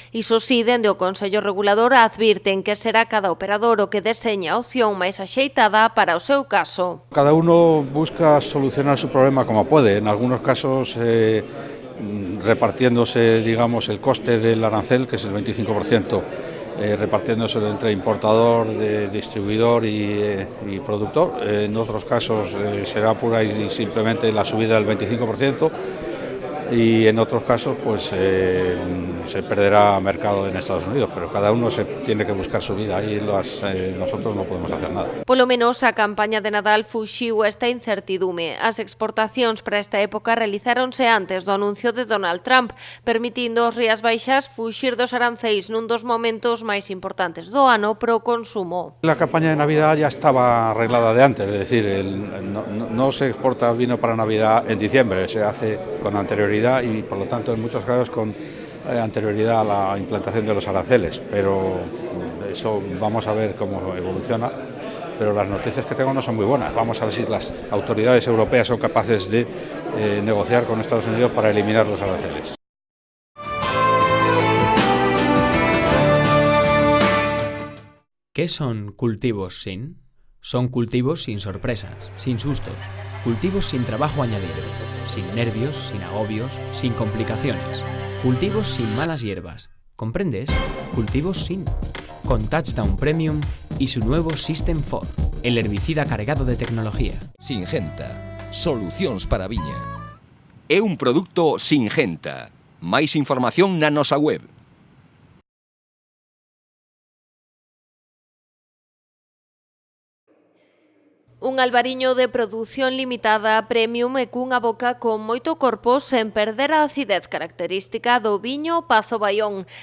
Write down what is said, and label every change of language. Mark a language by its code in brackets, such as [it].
[gl] Iso si, dende o Consello Regulador advirten que será cada operador o que deseña a opción máis axeitada para o seu caso. [es] Cada uno busca solucionar su problema como puede. En algunos casos repartiéndose, digamos, el coste del arancel, que es el 25%, repartiéndose entre importador, distribuidor y productor. En otros casos será pura y simplemente la subida del 25%, y en otros casos pues se perderá mercado en Estados Unidos, pero cada uno se tiene que buscar su vida y nosotros no podemos hacer nada. [gl] Polo menos a campaña de Nadal fuxiu esta incertidume. As exportacións para esta época realizáronse antes do anuncio de Donald Trump, permitindo aos Rías Baixas fuxir dos aranceis nun dos momentos máis importantes do ano pro consumo. [es] La campaña de Navidad ya estaba arreglada de antes, es decir, no se exporta vino para Navidad en diciembre, se hace con anterioridad y por lo tanto en muchos casos con anterioridad a la implantación de los aranceles, pero eso vamos a ver cómo evoluciona. Pero las noticias que tengo no son muy buenas. Vamos a ver si las autoridades europeas son capaces de negociar con Estados Unidos para eliminar los aranceles. ¿Qué son cultivos sin? Son cultivos sin sorpresas, sin sustos, cultivos sin trabajo añadido, sin nervios, sin agobios, sin complicaciones, cultivos sin malas hierbas. ¿Comprendes? Cultivos sin. Con Touchdown Premium y su nuevo System 4, el herbicida cargado de tecnología. [gl] Singenta, solucións para a viña. É un produto Singenta. Máis información na nosa web. Un albariño de produción limitada premium e cunha boca con moito corpo sen perder a acidez característica do viño Pazo Baión.